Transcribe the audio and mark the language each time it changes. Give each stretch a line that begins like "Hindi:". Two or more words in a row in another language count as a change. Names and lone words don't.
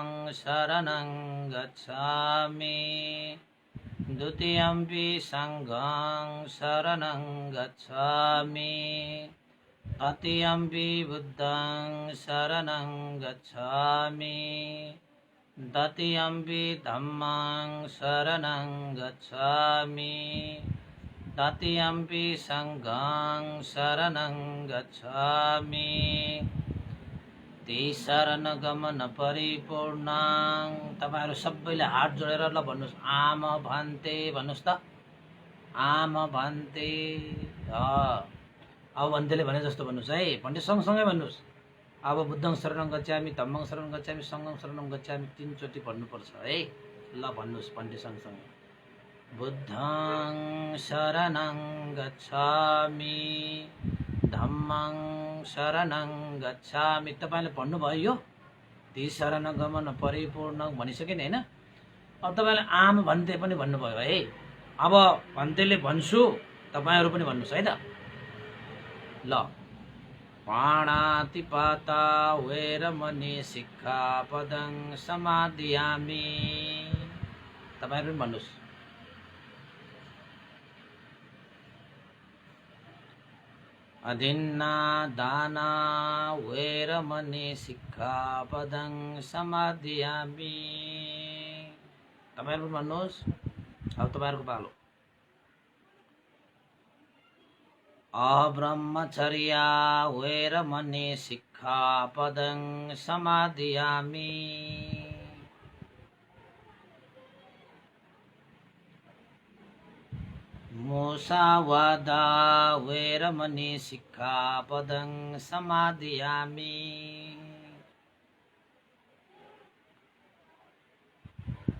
Pali: शरणं गच्छामि, द्वितीयंपि संघं शरणं गच्छामि, तृतीयंपि बुद्धं शरणं गच्छामि, तृतीयंपि धम्मं शरणं गच्छामि, तृतीयंपि संघं शरणं गच्छामि। शरणगमन परिपूर्णं।
Nepali: तपाईहरु सबैले हात जोडेर ल भन्नुस्, आम भन्ते भन्नुस् त, आम भन्ते। अब भन्तेले भने जस्तो भन्नुस् है, भन्ते सँगसँगै भन्नुस्। अब
Pali: बुद्धं शरणं गच्छामि, धम्मं शरणं गच्छामि, संघं शरणं गच्छामि
Nepali: 3 चोटी भन्नुपर्छ है। ल भन्नुस् भन्ते सँगसँगै।
Pali: बुद्धं शरणं गच्छामि, धम्मं शरणं गच्छामि।
Nepali: तपाईले भन्नुभयो यो ती शरण गमन परिपूर्ण भनिसके नि हैन। अब तपाईले आम भन्ते पनि भन्नुभयो है। अब भन्तेले भन्छु, तपाईहरु पनि भन्नुस् है त।
Pali: ल पाणातिपाता वैरमणि सिक्खापदं समादियामि।
Nepali: तपाईहरु पनि भन्नुस्।
Pali: अदिन्ना दाना वैरमणि सिक्खापदं समादियामि।
Nepali: तपाईहरु भन्नुस्। अब तपाईहरुको पालो।
Pali: अब्रह्मचर्या वैरमणि सिक्खापदं समादियामि। मुसावादा वैरमणि सिक्खापदं समादियामि।